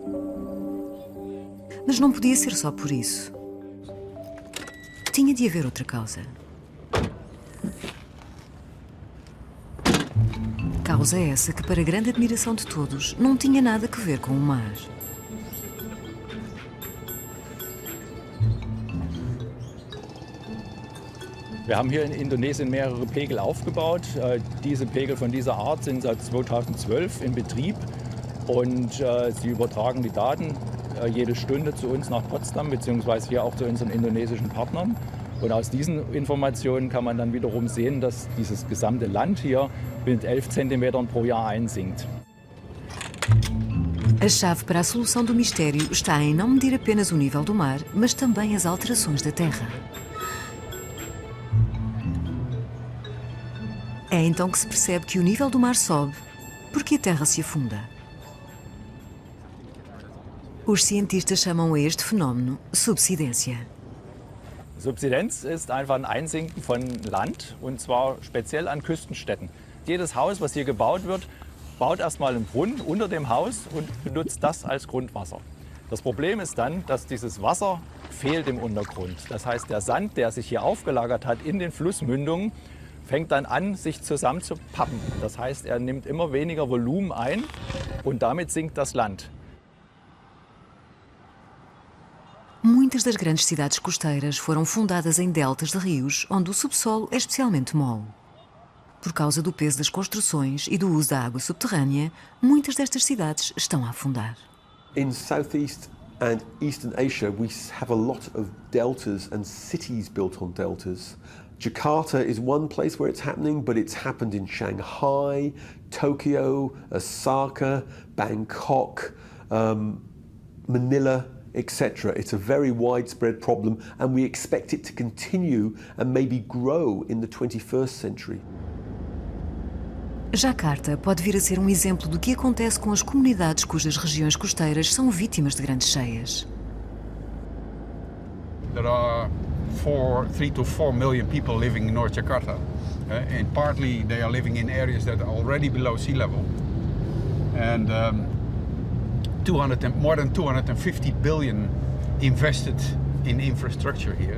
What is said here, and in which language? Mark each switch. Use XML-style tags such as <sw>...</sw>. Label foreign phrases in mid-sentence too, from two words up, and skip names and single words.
<pt>Mas não podia ser só por isso. Tinha de haver outra causa. Causa essa que, para grande admiração de todos, não tinha nada a ver com o mar.</pt> <de>Wir haben hier in Indonesien mehrere Pegel aufgebaut. Diese Pegel von dieser Art sind seit 2012 in Betrieb und sie übertragen die Daten jede Stunde zu uns nach Potsdam bzw. hier auch zu unseren indonesischen Partnern. Und aus diesen Informationen kann man dann wiederum sehen, dass dieses gesamte Land hier mit 11 cm pro Jahr einsinkt.</de> <pt>A chave para a solução do mistério está em não medir apenas o nível do mar, mas também as alterações da Terra. É então que se percebe que o nível do mar sobe porque a Terra se afunda. Os cientistas chamam a este fenómeno subsidência.</pt> <de>Subsidenz ist einfach ein Einsinken von Land und zwar speziell an Küstenstädten. Jedes Haus, was hier gebaut wird, baut erstmal einen Brunnen unter dem Haus und benutzt das als Grundwasser. Das Problem ist dann, dass dieses Wasser fehlt im Untergrund. Das heißt, der Sand, der sich hier aufgelagert hat in den Flussmündungen, fängt dann an, sich zusammenzupappen. Das heißt, er nimmt immer weniger Volumen ein und damit sinkt das Land.</de> <pt>Muitas das grandes cidades costeiras foram fundadas em deltas de rios, onde o subsolo é especialmente mole. Por causa do peso das construções e do uso da água subterrânea, muitas destas cidades estão a afundar.</pt> <en>In Southeast and Eastern Asia, we have a lot of deltas and cities built on deltas. Jakarta is one place where it's happening, but it's happened in Shanghai, Tokyo, Osaka, Bangkok, Manila, etc. It's a very widespread problem and we expect it to continue and maybe grow in the 21st century.</en> <pt>Jakarta pode vir a ser exemplo do que acontece com as comunidades cujas regiões costeiras são vítimas de grandes cheias.</pt> <en>There are 3 to 4 million people living in North Jakarta, and partly they are living in areas that are already below sea level, and more than 250 billion invested in infrastructure here.</en>